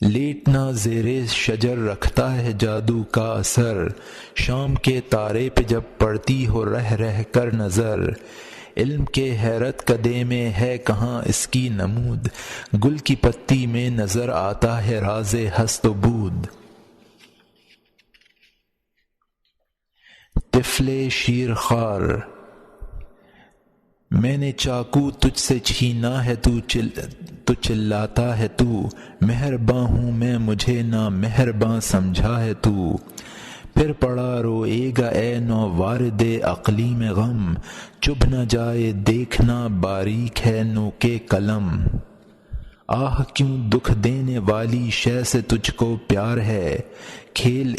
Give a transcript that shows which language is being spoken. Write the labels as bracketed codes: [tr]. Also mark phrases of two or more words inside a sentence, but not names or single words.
[ur] لیٹنا زیر شجر رکھتا ہے جادو کا اثر، شام کے تارے پہ جب پڑتی ہو رہ رہ کر نظر، علم کے حیرت کدے میں ہے کہاں اس کی نمود، گل کی پتی میں نظر آتا ہے راز ہست و بود۔ طفل شیر خوار، میں نے چاقو تجھ سے چھینا ہے تو چلاتا ہے تو، مہرباں ہوں میں مجھے نا مہرباں سمجھا ہے تو، پھر پڑا روئے گا اے نو وارد عقلی میں غم، چبھ نہ جائے دیکھنا باریک ہے نو کے قلم، آہ کیوں دکھ دینے والی شے سے تجھ کو پیار ہے، کھیل